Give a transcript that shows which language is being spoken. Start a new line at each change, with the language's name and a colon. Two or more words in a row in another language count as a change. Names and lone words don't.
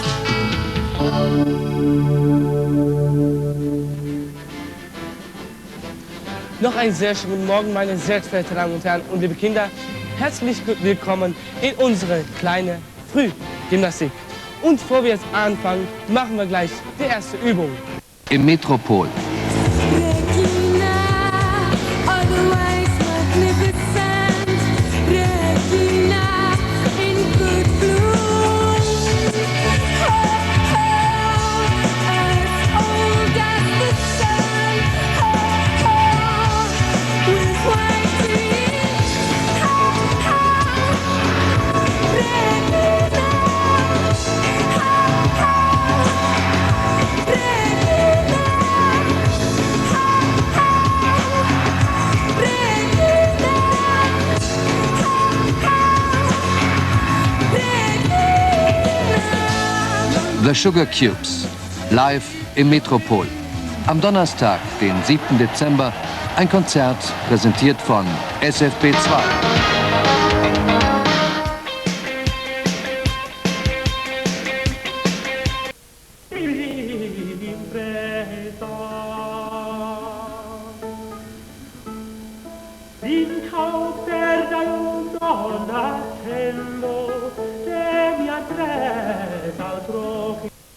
German: Noch einen sehr schönen guten Morgen, meine sehr verehrten Damen und Herren und liebe Kinder. Herzlich willkommen in unsere kleine Frühgymnastik. Und bevor wir jetzt anfangen, machen wir gleich die erste Übung. Im Metropol.
English: Regina, always magnificent. Regina, in good bloom. Ho, ho, as old as the sun. Ho, ho, with white teeth. Ho, ho, Regina. Ho, ho, Regina. The Sugar Cubes.
German: Live im Metropol. Am Donnerstag, den 7. Dezember, ein Konzert präsentiert von SFB2. In causa Donatello che mi addressa altro che